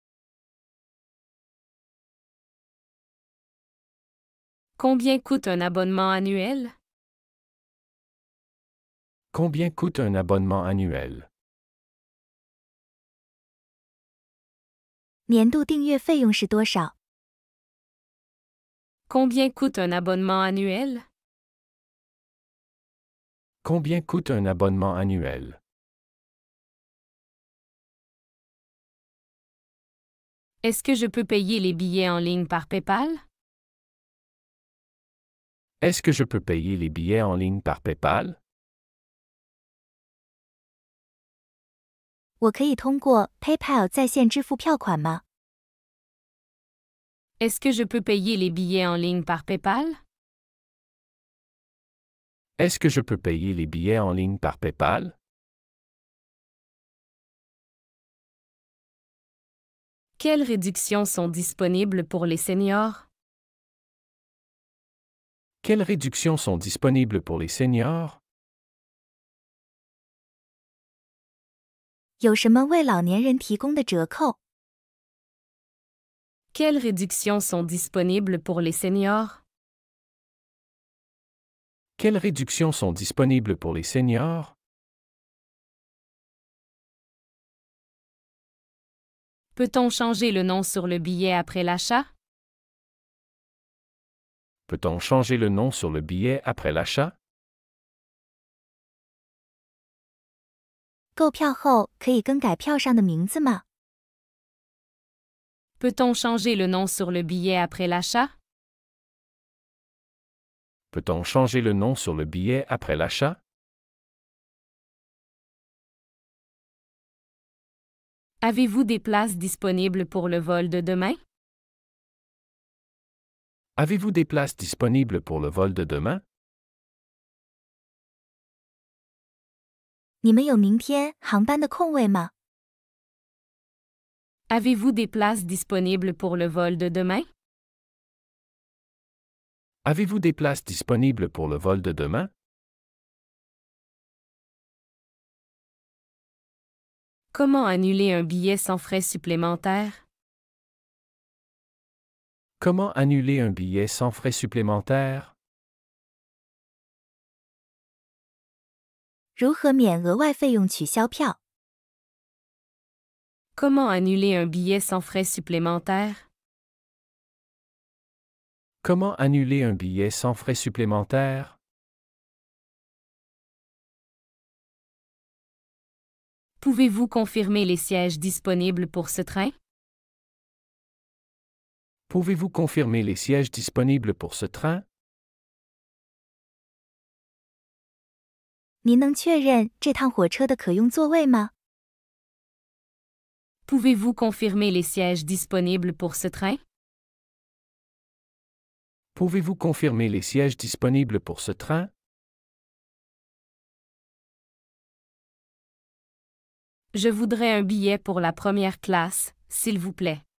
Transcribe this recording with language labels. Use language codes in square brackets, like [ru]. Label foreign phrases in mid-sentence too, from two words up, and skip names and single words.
[fr] Combien coûte un abonnement annuel? Combien coûte un abonnement annuel? [zh] 年度订阅费用是多少？ [fr] Combien coûte un abonnement annuel? Combien coûte un abonnement annuel? Est-ce que je peux payer les billets en ligne par PayPal? Est-ce que je peux payer les billets en ligne par PayPal? [zh] 我可以通过 PayPal 在线支付票款吗？ [fr] Est-ce que je peux payer les billets en ligne par PayPal? Est-ce que je peux payer les billets en ligne par PayPal? Quelles réductions sont disponibles pour les seniors? Quelles réductions sont disponibles pour les seniors? [zh] 有什么为老年人提供的折扣？ [fr] Quelles réductions sont disponibles pour les seniors? Quelles réductions sont disponibles pour les seniors? Peut-on changer le nom sur le billet après l'achat? Peut-on changer le nom sur le billet après l'achat? [zh] 购票后可以更改票上的名字吗？ [fr] Peut-on changer le nom sur le billet après l'achat? Peut-on changer le nom sur le billet après l'achat? Avez-vous des places disponibles pour le vol de demain? Avez-vous des places disponibles pour le vol de demain? [zh] 你们有明天航班的空位吗？ [fr] Avez-vous des places disponibles pour le vol de demain? Avez-vous des places disponibles pour le vol de demain? Comment annuler un billet sans frais supplémentaires? Comment annuler un billet sans frais supplémentaires? [zh] 如何免额外费用取消票？ [fr] Comment annuler un billet sans frais supplémentaires? Comment annuler un billet sans frais supplémentaires? Pouvez-vous confirmer les sièges disponibles pour ce train? Pouvez-vous confirmer les sièges disponibles pour ce train? [zh] 您能确认这趟火车的可用座位吗？ [fr] Pouvez-vous confirmer les sièges disponibles pour ce train? Pouvez-vous confirmer les sièges disponibles pour ce train? Je voudrais un billet pour la première classe, s'il vous plaît.